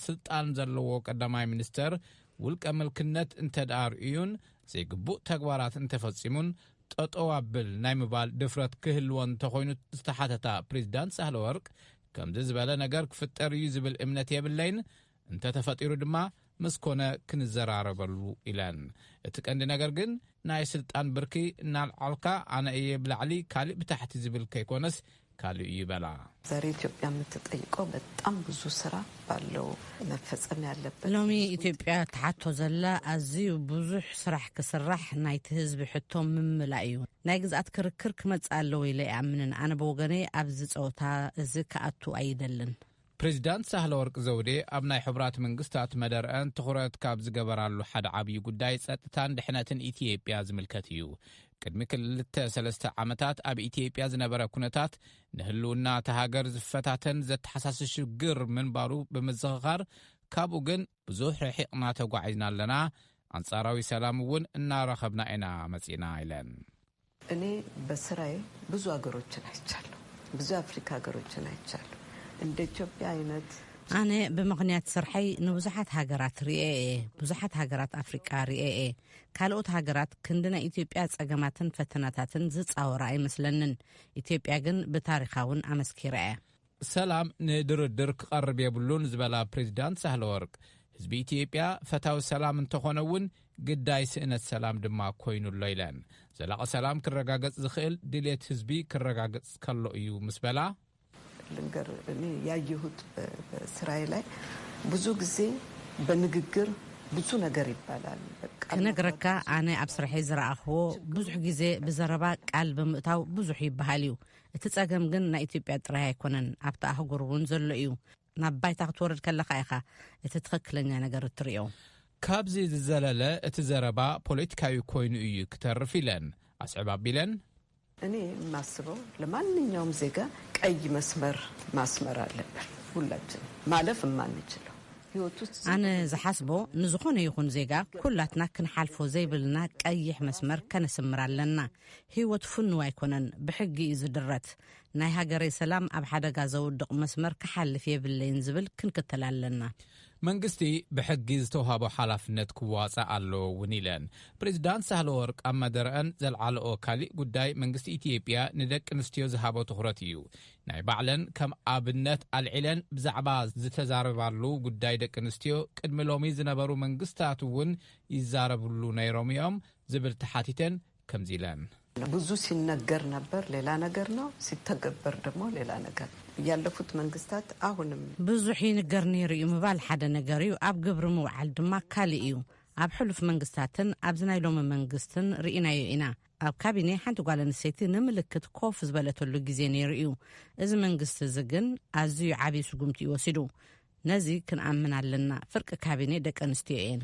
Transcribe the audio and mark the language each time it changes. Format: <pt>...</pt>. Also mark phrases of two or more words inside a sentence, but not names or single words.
<ti>ስልጣን ዘለዎ ቀዳማይ ሚኒስተር ውልቀ መልክነት እንተዳርዩን ዘይግቡእ ተግባራት እንተፈጺሙን ጠጠው አብል ናይ ምባል ድፍረት ክህልዎን ተኾይኑ ዝተሓተታ ፕሬዝዳንት ሳህለ ወርቅ ከምዚ ዝበለ ነገር ክፍጠር እዩ ዝብል እምነት የብለይን እንተ ተፈጢሩ ድማ መስኮነ ክንዘራረበሉ ኢለን እቲ ቀንዲ ነገር ግን ናይ ስልጣን ብርኪ እናልዓልካ ኣነ እየ ብላዕሊ ካልእ ብታሕቲ ዝብል ከይኮነስ ካልእ ይበላ</ti> <am>ዛሬ ኢትዮጵያ የምትጠይቀው በጣም ብዙ ስራ ባለው መፈጸም ያለበት</am> <ti>ሎሚ ኢትዮጵያ ተሓቶ ዘላ ኣዝዩ ብዙሕ ስራሕ ክስራሕ ናይቲ ህዝቢ ሕቶ ምምላእ እዩ ናይ ግዝኣት ክርክር ክመጽእ ኣለዎ ኢለ ይኣምንን ኣነ ብወገኔ ኣብዚ ጸወታ እዚ ከኣቱ ኣይደልን ፕሬዝዳንት ሳህለ ወርቅ ዘውዴ ኣብ ናይ ሕብራት መንግስታት መደርአን ትኹረት ካብ ዝገበራሉ ሓደ ዓብዪ ጉዳይ ጸጥታን ድሕነትን ኢትዮጵያ ዝምልከት እዩ ቅድሚ 2-3 ዓመታት ኣብ ኢትዮጵያ ዝነበረ ኩነታት ንህልውና ተሃገር ዝፈታተን ዘተሓሳስብ ሽግር ምንባሩ ብምዝኽኻር ካብኡ ግን ብዙሕ ርሒቕና ተጓዒዝና ኣለና አንጻራዊ ሰላም እውን እናረኸብና ኢና መጺና ኢለን</ti> <am>እኔ በስራዬ ብዙ አገሮችን አይቻለሁ ብዙ አፍሪካ አገሮችን አይቻለሁ እንደ ኢትዮጵያ አይነት</am> <ti>ኣነ ብምኽንያት ስርሐይ ንብዙሓት ሃገራት ርኤ ብዙሓት ሃገራት ኣፍሪቃ ርኤ ካልኦት ሃገራት ክንድና ኢትዮጵያ ጸገማትን ፈተናታትን ዝጻወራ ኣይመስለንን ኢትዮጵያ ግን ብታሪኻውን ኣመስኪራ ሰላም ንድርድር ክቐርብ የብሉን ዝበላ ፕሬዝዳንት ሳህለ ወርቅ ህዝቢ ኢትዮጵያ ፈታዊ ሰላም እንተኾነውን ግዳይ ስእነት ሰላም ድማ ኮይኑሎ ኢለን ዘላቐ ሰላም ክረጋገጽ ዝኽእል ድሌት ህዝቢ ክረጋገጽ ከሎ እዩ ምስ በላ</ti> <am>ልንገር እኔ ያየሁት በስራዬ ላይ ብዙ ጊዜ በንግግር ብዙ ነገር ይባላል በቃ</am> <ti>ከነግረካ ኣነ ኣብ ስራሐይ ዝረኣኽዎ ብዙሕ ግዜ ብዘረባ ቃል ብምእታው ብዙሕ ይበሃል እዩ እቲ ጸገም ግን ናይ ኢትዮጵያ ጥራይ ኣይኮነን ኣብቲ ኣህጉር እውን ዘሎ እዩ ናብ ባይታ ክትወርድ ከለኻ ኢኻ እቲ ትኽክለኛ ነገር እትርእዮ ካብዚ ዝዘለለ እቲ ዘረባ ፖለቲካዊ ኮይኑ እዩ ክተርፍ ኢለን ኣስዕባ ኣቢለን</ti> <am>እኔ የማስበው ለማንኛውም ዜጋ ቀይ መስመር ማስመር አለብን ሁላችን ማለፍ የማንችለው ህይወት ውስጥ</am> <ti>ኣነ ዝሓስቦ ንዝኾነ ይኹን ዜጋ ኩላትና ክንሓልፎ ዘይብልና ቀይሕ መስመር ከነስምር ኣለና ህይወት ፍኑው ኣይኮነን ብሕጊ እዩ ዝድረት ናይ ሃገረይ ሰላም ኣብ ሓደጋ ዘውድቕ መስመር ክሓልፍ የብለይን ዝብል ክንክተል ኣለና መንግስቲ ብሕጊ ዝተውሃቦ ሓላፍነት ክዋጻእ ኣለዎ እውን ኢለን ፕሬዝዳንት ሳህለ ወርቅ ኣብ መደረአን ዘልዓለኦ ካሊእ ጉዳይ መንግስቲ ኢትዮጵያ ንደቂ ኣንስትዮ ዝሃቦ ትኹረት እዩ ናይ ባዕለን ከም ኣብነት ኣልዒለን ብዛዕባ ዝተዛረባሉ ጉዳይ ደቂ ኣንስትዮ ቅድሚ ሎሚ ዝነበሩ መንግስታት እውን ይዛረብሉ ነይሮም እዮም ዝብል ተሓቲተን ከምዚ ኢለን</ti> <am>ብዙ ሲነገር ነበር ሌላ ነገር ነው ሲተገበር ደግሞ ሌላ ነገር ያለፉት መንግስታት አሁንም</am> <ti>ብዙሕ ይንገር ነይሩ እዩ ምባል ሓደ ነገር እዩ ኣብ ግብሪ ምውዓል ድማ ካልእ እዩ ኣብ ሕሉፍ መንግስታትን ኣብ ዝናይ ሎሚ መንግስትን ርኢናዮ ኢና ኣብ ካቢኔ ሓንቲ ጓል ኣንስተይቲ ንምልክት ኮፍ ዝበለተሉ ግዜ ነይሩ እዩ እዚ መንግስቲ እዚ ግን ኣዝዩ ዓብዪ ስጉምቲ ይወሲዱ ነዚ ክንኣምን ኣለና ፍርቂ ካቢኔ ደቂ ኣንስትዮ እየን</ti>